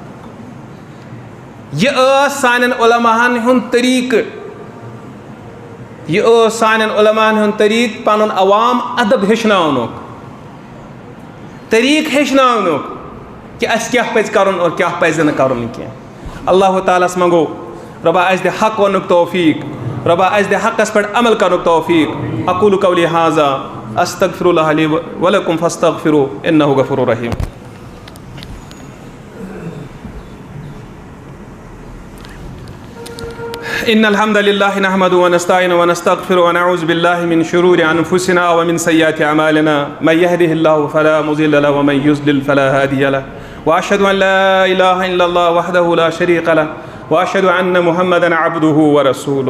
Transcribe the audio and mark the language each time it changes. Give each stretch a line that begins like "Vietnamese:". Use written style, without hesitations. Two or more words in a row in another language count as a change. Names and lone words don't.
Kashmiri: یہ ٲس سانٮ۪ن علماہن ہُنٛد طریٖقہٕ علماہن ہُنٛد طریٖقہٕ پنُن عوام ادب ہیٚچھناونُک طریٖقہٕ ہیٚچھناونُک کہ اَسہِ کیٛاہ پَزِ کَرُن اور کیٛاہ پَزِ نہٕ کَرُن کینٛہہ. اللہ تعالیٰ ہس منٛگو رۄبا اَسہِ دِ حق وننُک توفیٖق, رۄبا اَسہِ دِ حقس پٮ۪ٹھ عمل کرنُک توفیٖق.
Arabic: اقول قولی ھذا استغفر اللہ لی ولکم فاستغفروہ انہ غفور رحیم. ان الحمد للہ نحمده ونستعینه ونستغفره ونعوذ باللہ من شرور انفسنا ومن سیئات اعمالنا من يهده الله فلا مضل له ومن يضلل فلا هادي له واشهد ان لا اله الا الله وحده لا شريك له واشهد ان محمدا عبده ورسوله.